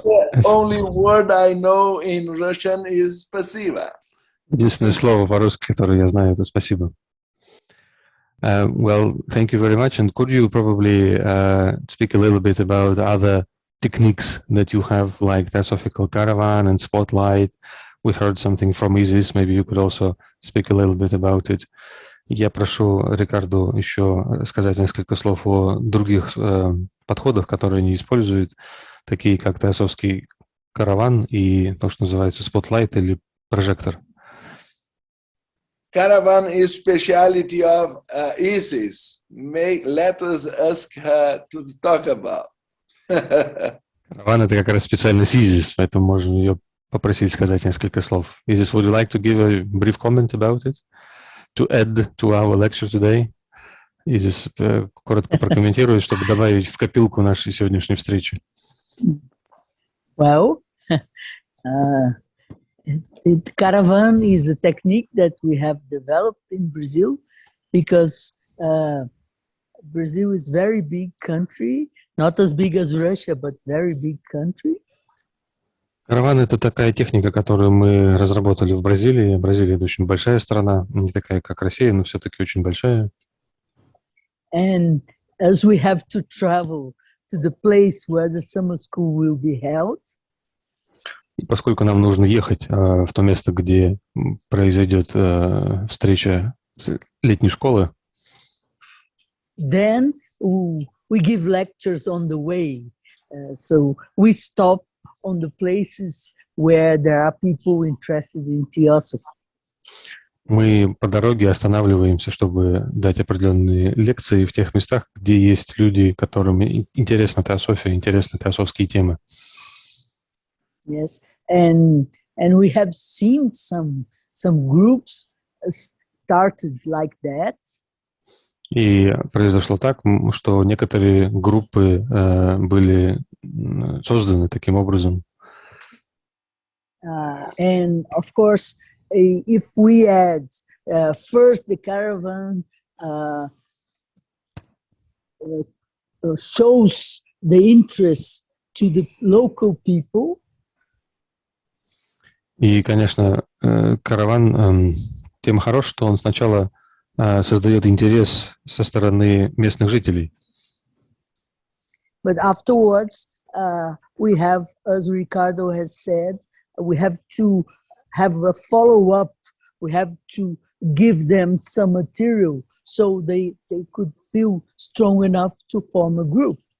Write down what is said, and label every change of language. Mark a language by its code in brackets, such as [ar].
[en] The only word I know in Russian is спасибо. [ru] Единственное слово по-русски, которое я знаю, это спасибо. [en] Well, thank you very much. And could you probably speak a little bit about other techniques that you have, like Theosophical Caravan and Spotlight? We heard something from Isis. Maybe you could also speak a little bit about it. [ru] Я прошу Рикарду еще сказать несколько слов о других подходах, которые они используют, такие как Теософский караван и то, что называется Spotlight или прожектор. [en] Caravan is speciality of Isis. Let us ask her to talk about. [ru] Караван — это как раз специальность Isis, поэтому можем ее попросить сказать несколько слов. [en] Isis, would you like to give a brief comment about it? To add to our lecture today? [ru] Isis коротко прокомментирует, чтобы добавить в копилку нашей сегодняшней встречи. [en] Well, caravan is a technique that we have developed in Brazil because Brazil is a very big country, not as big as Russia, but very big country. [ru] Караван — это такая техника, которую мы разработали в Бразилии. Бразилия — это очень большая страна, не такая, как Россия, но все-таки очень большая. [en] And as we have to travel to the place where the summer school will be held, [ru] И поскольку нам нужно ехать в то место, где произойдет встреча летней школы, [en] then we give lectures on the way. So we stop on the places where there are people interested in Theosophy. [ru] мы по дороге останавливаемся, чтобы дать определенные лекции в тех местах, где есть люди, которым интересна теософия, интересны теософские темы. [en] Yes, and we have seen some groups started like that. [ru] И произошло так, что некоторые группы были созданы таким образом. [en] And of course, if we add first the caravan shows the interest to the local people. [ru] И, конечно, караван тем хорош, что он сначала создает интерес со стороны местных жителей. [en] But afterwards, we have, as Ricardo has said, we have to have a follow-up. We have to give them some material so they could feel strong enough to form a group.